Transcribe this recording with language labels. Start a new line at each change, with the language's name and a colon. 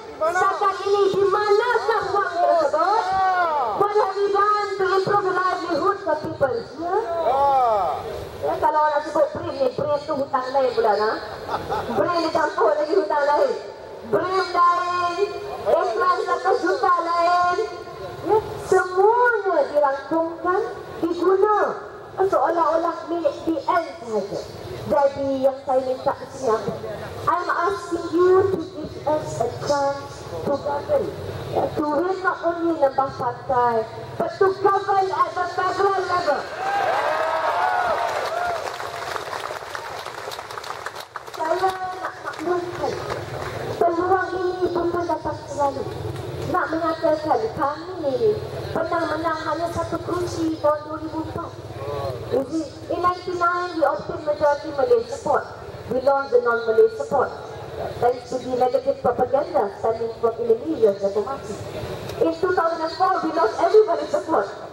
Malay: Setakat ini di manakah wang tersebut?
English: What have you done to improve the livelihood of people?
Malay: Ya, kalau orang sebut BRIM ni, BRIM tu hutang lain pula nah. BRIM dicampur lagi hutang lain. BRIM lain, iklan 100 juta lain. Ya, semuanya dirangkumkan, diguna seolah-olah milik BN sahaja. Jadi yang saya minta di sini apa?
English: I'm asking you to give us a chance to govern. To rule not only lembah pantai, but to govern at the federal level.
Malay: Saya nak maklumkan, peluang ini bukan datang selalu. Nak menyatakan kami pernah menang hanya 1 kursi tahun 2004.
English: In 1999, we obtained majority Malay support. We lost the non-Malay support, thanks to the negative propaganda stemming from Indonesia's reformasi. In 2004, we lost everybody's support.